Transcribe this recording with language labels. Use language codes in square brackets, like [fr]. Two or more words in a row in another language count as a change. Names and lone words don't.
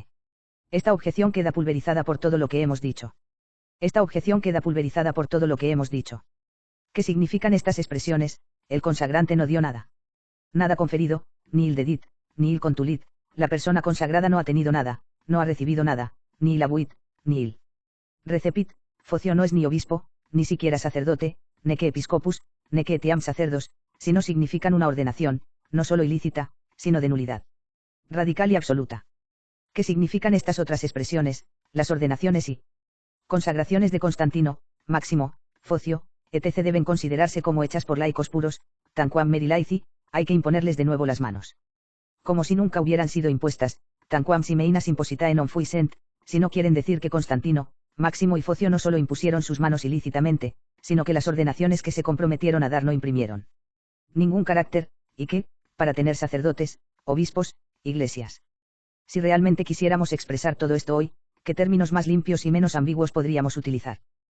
[es] Esta objeción queda pulverizada por todo lo que hemos dicho. ¿Qué significan estas expresiones? El consagrante no dio nada. Nada conferido, [la] ni il dedit, ni il contulit, [es] la persona consagrada no ha tenido nada, no ha recibido nada, [la] ni il abuit, ni il recepit, [es] Focio no es ni obispo, ni siquiera sacerdote, [la] neque episcopus, neque etiam sacerdos, [es] sino significan una ordenación, no solo ilícita, sino de nulidad radical y absoluta. ¿Qué significan estas otras expresiones, las ordenaciones y consagraciones de Constantino, Máximo, Focio, etc. deben considerarse como hechas por laicos puros, [la] tanquam meri laici, [es] hay que imponerles de nuevo las manos. Como si nunca hubieran sido impuestas, [la] tanquam simeinas impositae non fuisent, [es] si no quieren decir que Constantino, Máximo y Focio no solo impusieron sus manos ilícitamente, sino que las ordenaciones que se comprometieron a dar no imprimieron ningún carácter, y que, para tener sacerdotes, obispos, iglesias. Si realmente quisiéramos expresar todo esto hoy, ¿qué términos más limpios y menos ambiguos podríamos utilizar?